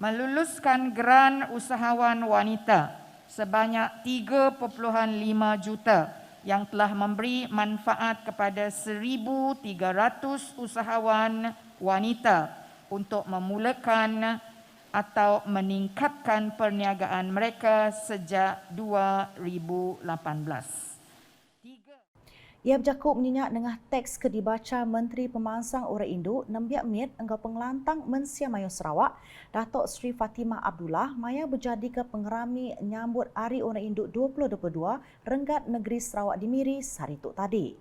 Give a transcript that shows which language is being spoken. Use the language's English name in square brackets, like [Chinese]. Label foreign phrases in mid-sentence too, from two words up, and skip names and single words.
[Malay] Meluluskan geran usahawan wanita sebanyak 3.5 juta yang telah memberi manfaat kepada 1,300 usahawan wanita untuk memulakan atau meningkatkan perniagaan mereka sejak 2018. [Iban] Ia berjakup menyenyak dengan teks ke dibaca Menteri Pemansang Orang Induk nembiak miat enggau pengelantang mensiamayu Sarawak Datuk Sri Fatimah Abdullah maya berjadi ke pengerami nyambut Hari Orang Induk 2022 Renggat Negeri Sarawak di Miri sehari tu tadi.